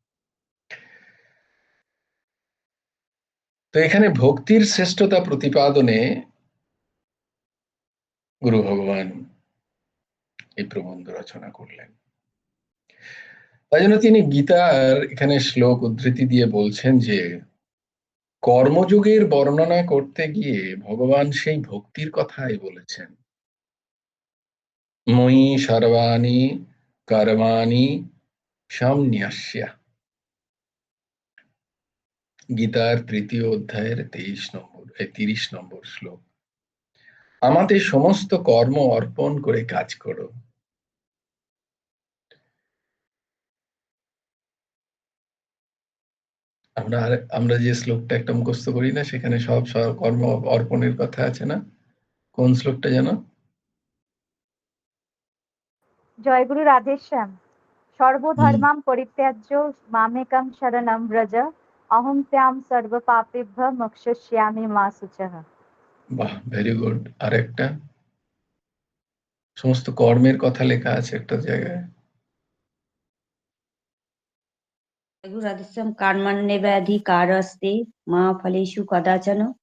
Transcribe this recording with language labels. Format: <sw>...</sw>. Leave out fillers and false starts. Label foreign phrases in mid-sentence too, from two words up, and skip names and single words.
<bn>তো এখানে ভক্তির শ্রেষ্ঠতা প্রতিপাদনে গুরু ভগবান এই প্রবন্ধ রচনা করলেন। তাই জন্য তিনি গীতার এখানে শ্লোক উদ্ধৃতি দিয়ে বলছেন যে কর্মযোগের বর্ণনা করতে গিয়ে ভগবান সেই ভক্তির কথাই বলেছেন।</bn> <sa>ময়ি সর্বাণি কর্মাণি সম্ন্যাস্য,</sa> <bn>গীতার 3য় অধ্যায়ের 30 নম্বর শ্লোক। আমাদের সমস্ত কর্ম অর্পণ করে কাজ করো। আমরা যে শ্লোকটা একটা মুখস্থ করি না, সেখানে সব কর্ম অর্পণের কথা আছে না? কোন শ্লোকটা যেন? জয়গুরু রাধেশ্যাম।</bn> <sa>সর্বধর্মাম পরিত্যাজ্য মামেকং শরণং ব্রজ অহং ত্যাম সর্ব পাপেভ্য মোক্ষয়িষ্যামি মা শুচঃ।</sa> <bn>বাহ,</bn> <en>very good.</en> <bn>আর একটা সমস্ত কর্মের কথা লেখা আছে একটা জায়গায়। জয়গুরু রাধেশ্যাম।</bn> <sa>কর্মণ্যেবাধিকারস্তে মা ফলেষু কদাচন।</sa>